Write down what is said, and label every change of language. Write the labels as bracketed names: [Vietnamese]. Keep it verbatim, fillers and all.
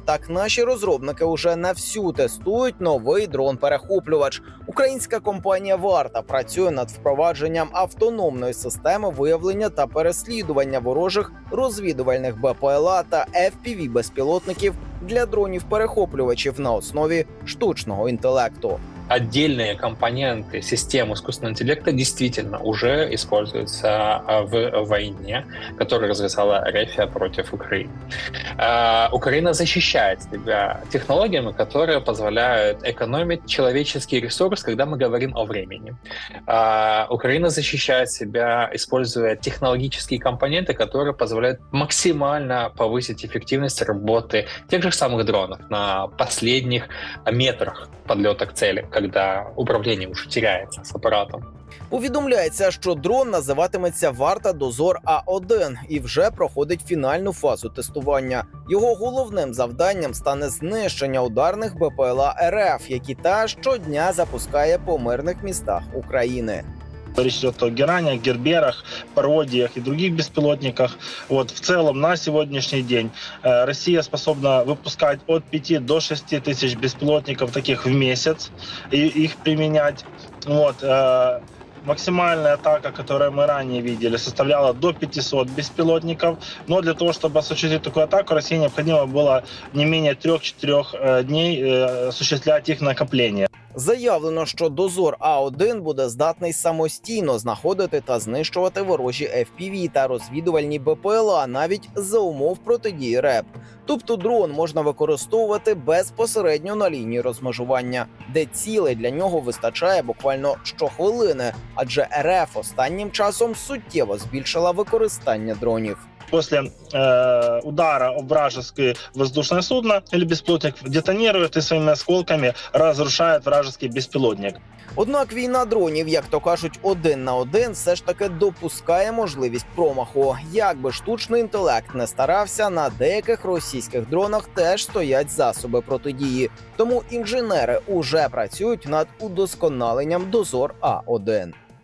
[Ukrainian] Так, наші розробники уже навсю тестують новий дрон-перехоплювач. Українська компанія «Варта» працює над впровадженням автономної системи виявлення та переслідування ворожих розвідувальних БПЛА та еф пі ві-безпілотників для дронів-перехоплювачів на основі штучного інтелекту. [Russian] Отдельные компоненты систем искусственного интеллекта действительно уже используются в войне, которую развязала Рефия против Украины. Украина защищает себя технологиями, которые позволяют экономить человеческий ресурс, когда мы говорим о времени. Украина защищает себя, используя технологические компоненты, которые позволяют максимально повысить эффективность работы тех же самых дронов на последних метрах подлета к цели, когда управление уже теряется с апаратом. [Ukrainian] Повідомляється, що дрон називатиметься «Варта Дозор-А один» і вже проходить фінальну фазу тестування. Його головним завданням стане знищення ударних БПЛА РФ, які та щодня запускає по мирних містах України. [Russian] Речь идет о геранях, герберах, пародиях и других беспилотниках. Вот, в целом на сегодняшний день э, Россия способна выпускать от пяти до шести тысяч беспилотников таких в месяц и их применять. Вот, э, Максимальная атака, которую мы ранее видели, составляла до пятисот беспилотников. Но для того, чтобы осуществить такую атаку, России необходимо было не менее трёх-четырёх дней осуществлять их накопление. [Ukrainian] Заявлено, що дозор А один буде здатний самостійно знаходити та знищувати ворожі еф пі ві та розвідувальні БПЛА навіть за умов протидії РЕБ. Тобто дрон можна використовувати безпосередньо на лінії розмежування, де цілей для нього вистачає буквально щохвилини, адже РФ останнім часом суттєво збільшила використання дронів. [Russian] После э, удара об вражеское воздушное судно или беспилотник детонирует и своими осколками разрушает вражеский беспилотник. [Ukrainian] Однак війна дронів, як то кажуть, один на один все ж таки допускає можливість промаху. Якби штучний інтелект не старався, на деяких російських дронах теж стоять засоби протидії. Тому інженери уже працюють над удосконаленням дозор А один.